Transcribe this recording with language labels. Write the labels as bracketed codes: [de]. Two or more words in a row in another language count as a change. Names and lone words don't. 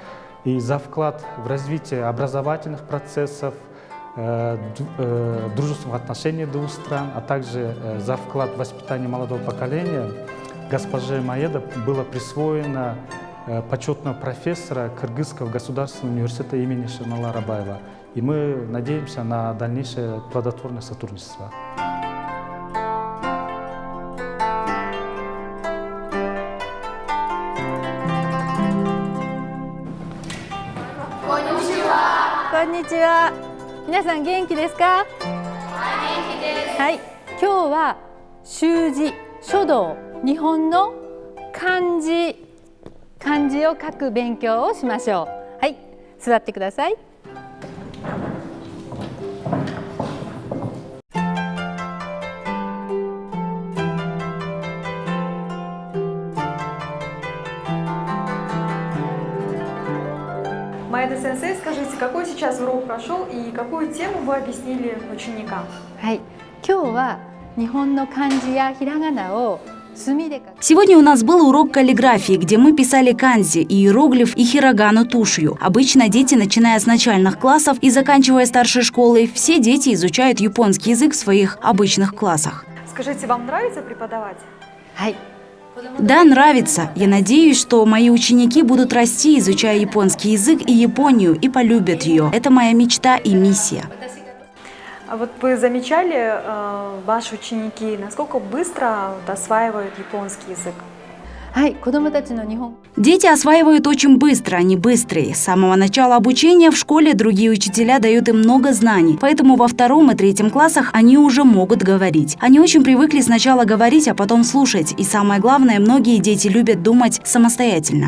[ru] И за вклад в развитие образовательных процессов, дружественных отношений двух стран, а также за вклад в воспитание молодого поколения госпоже Маеда было присвоено почетного профессора Кыргызского государственного университета имени Шернала Рабаева. И мы надеемся на дальнейшее плодотворное сотрудничество. [ja] Konnichiwa. 皆さん元気ですか？元気です。はい。今日は習字、書道、日本の漢字を書く勉強をしましょう。はい。座ってください。 [ru] Маэда-сенсей, скажите, какой сейчас урок прошел и какую тему вы объяснили ученикам? [ja] はい。今日は日本の漢字やひらがなを墨で書く。 [ru] Сегодня у нас был урок каллиграфии, где мы писали канзи, иероглиф и хирогану тушью. Обычно дети, начиная с начальных классов и заканчивая старшей школой, все дети изучают японский язык в своих обычных классах. Скажите, вам нравится преподавать? [ja] はい。 [ru] Да, нравится. Я надеюсь, что мои ученики будут расти, изучая японский язык и Японию, и полюбят ее. Это моя мечта и миссия. А вот вы замечали, ваши ученики, насколько быстро осваивают японский язык? [ja] はい。子どもたちの日本 [ru] Дети осваивают очень быстро, они быстрые. С самого начала обучения в школе другие учителя дают им много знаний, поэтому во 2 и 3 классах они уже могут говорить. Они очень привыкли сначала говорить, а потом слушать. И самое главное, многие дети любят думать самостоятельно.